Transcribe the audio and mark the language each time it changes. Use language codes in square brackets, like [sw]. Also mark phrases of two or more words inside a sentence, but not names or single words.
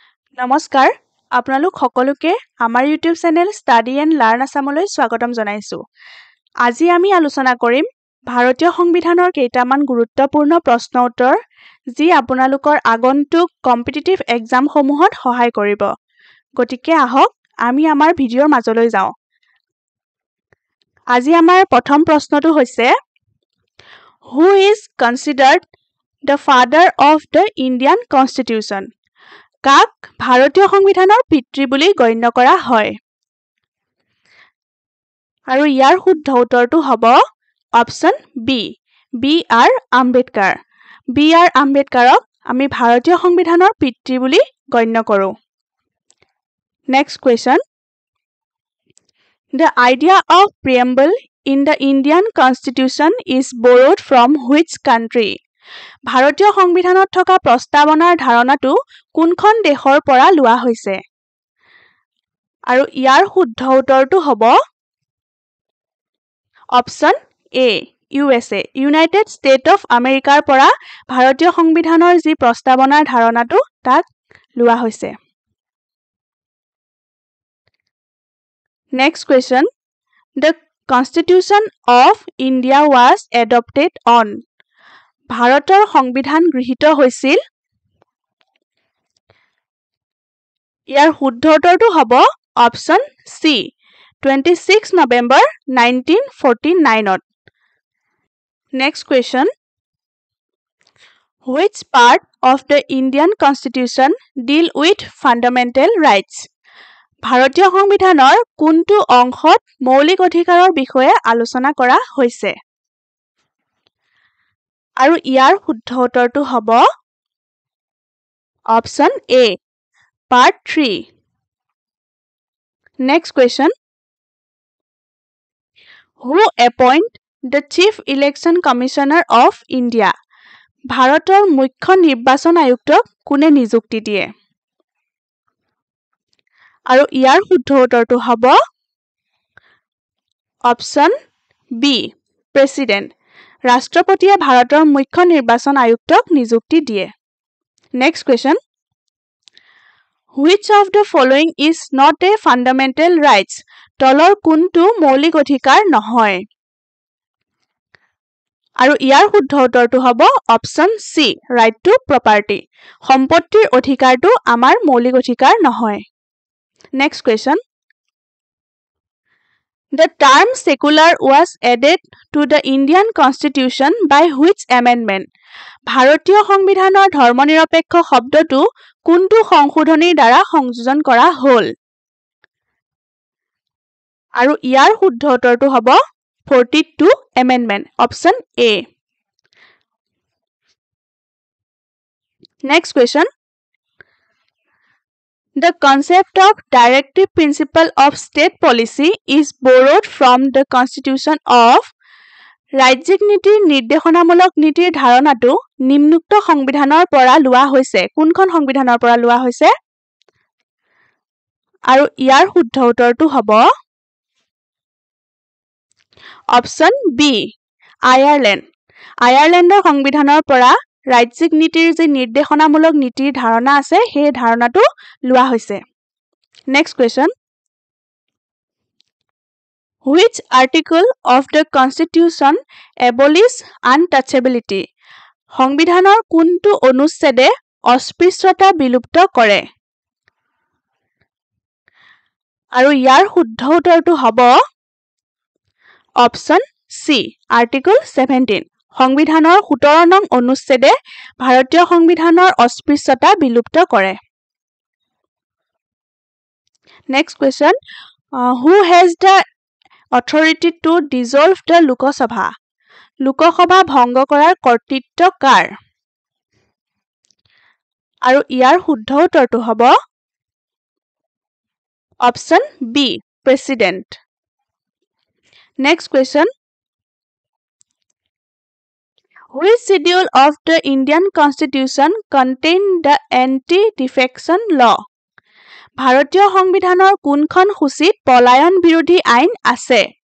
[as] নমস্কাৰ আপোনালোক সকলোকে আমাৰ ইউটিউব চেনেল ষ্টাডি এণ্ড লাৰ্ণ আছামলৈ স্বাগতম জনাইছো আজি আমি আলোচনা কৰিম ভাৰতীয় সংবিধানৰ কেইটামান গুৰুত্বপূৰ্ণ প্ৰশ্ন উত্তৰ যি আপোনালোকৰ আগন্তুক [en] competitive exam [as] সমূহত সহায় কৰিব গতিকে আহক আমি আমাৰ ভিডিঅ'ৰ মাজলৈ যাওঁ আজি আমাৰ প্ৰথম প্ৰশ্নটো হৈছে [en] Who is considered the father of the Indian Constitution? [as] কাক ভাৰতীয় সংবিধানৰ পিতৃ বুলি গণ্য কৰা হয় আৰু ইয়াৰ শুদ্ধ উত্তৰটো হ'ব [en] option B [as] বি.আৰ. আম্বেদকাৰ বি.আৰ. আম্বেদকাৰক আমি ভাৰতীয় সংবিধানৰ পিতৃ বুলি গণ্য কৰোঁ [en] next question The idea of preamble in the Indian Constitution is borrowed from which country? [as] ভাৰতীয় সংবিধানত থকা প্ৰস্তাৱনাৰ ধাৰণাটো কোনখন দেশৰ পৰা লোৱা হৈছে আৰু ইয়াৰ শুদ্ধ উত্তৰটো হ'ব [en] option A [as] USA ইউনাইটেড ষ্টেট অফ আমেৰিকাৰ পৰা ভাৰতীয় সংবিধানৰ যি প্ৰস্তাৱনাৰ ধাৰণাটো তাক লোৱা হৈছে [en] next question The Constitution of India was adopted on [as] ভাৰতৰ সংবিধান গৃহীত হৈছিল ইয়াৰ শুদ্ধ উত্তৰটো হ'ব [en] option C [as] 26 নৱেম্বৰ 1949 ত [en] next question Which part of the Indian Constitution deal with fundamental rights [as] ভাৰতীয় সংবিধানৰ কোনটো অংশত মৌলিক অধিকাৰৰ বিষয়ে আলোচনা কৰা হৈছে আৰু ইয়াৰ শুদ্ধ উত্তৰটো হ'ব [en] option A Part 3 Next question Who appoint the Chief Election Commissioner of India [as] ভাৰতৰ মুখ্য নিৰ্বাচন আয়ুক্তক কোনে নিযুক্তি দিয়ে আৰু ইয়াৰ শুদ্ধ উত্তৰটো হ'ব [en] option B president [as] ৰাষ্ট্ৰপতিয়ে ভাৰতৰ মুখ্য নিৰ্বাচন আয়ুক্তক নিযুক্তি দিয়ে [en] next question Which of the following is not a fundamental rights? [as] তলৰ কোনটো মৌলিক অধিকাৰ নহয় আৰু ইয়াৰ শুদ্ধ উত্তৰটো হ'ব [en] option C right to property [as] সম্পত্তিৰ অধিকাৰটো আমাৰ মৌলিক অধিকাৰ নহয় [en] next question The term secular was added to the Indian Constitution by which amendment? [as] ভাৰতীয় সংবিধানৰ ধৰ্মনিৰপেক্ষ শব্দটো কোনটো সংশোধনীৰ দ্বাৰা সংযোজন কৰা হ'ল আৰু ইয়াৰ শুদ্ধ উত্তৰটো হ'ব [en] 42 amendment option A Next question The concept of directive principle of state policy is borrowed from the Constitution of [as] ৰাজ্যিক নীতিৰ নিৰ্দেশনামূলক নীতিৰ ধাৰণাটো নিম্নোক্ত সংবিধানৰ পৰা লোৱা হৈছে কোনখন সংবিধানৰ পৰা লোৱা হৈছে আৰু ইয়াৰ শুদ্ধ উত্তৰটো হ'ব [en] option B [as] আয়াৰলেণ্ডৰ সংবিধানৰ পৰা ৰাজ্যিক নীতিৰ যে নিৰ্দেশনামূলক নীতিৰ ধাৰণা আছে সেই ধাৰণাটো লোৱা হৈছে [en] next question Which article of the Constitution abolish untouchability? [as] সংবিধানৰ কোনটো অনুচ্ছেদে অস্পৃশ্যতা বিলুপ্ত কৰে আৰু ইয়াৰ শুদ্ধ উত্তৰটো হ'ব [en] option C article 17 [as] সংবিধানৰ 17 নং অনুচ্ছেদে ভাৰতীয় সংবিধানৰ অস্পৃশ্যতা বিলুপ্ত কৰে [en] next question Who has the authority to dissolve the লোকসভা [as] লোকসভা ভংগ কৰাৰ কৰ্তৃত্ব কাৰ আৰু ইয়াৰ শুদ্ধ উত্তৰটো হ'ব [en] option B president next question Which schedule of the Indian Constitution contain the anti-defection law [as] ভাৰতীয় সংবিধানৰ কোনখন সূচীত পলায়ন বিৰোধী আইন আছে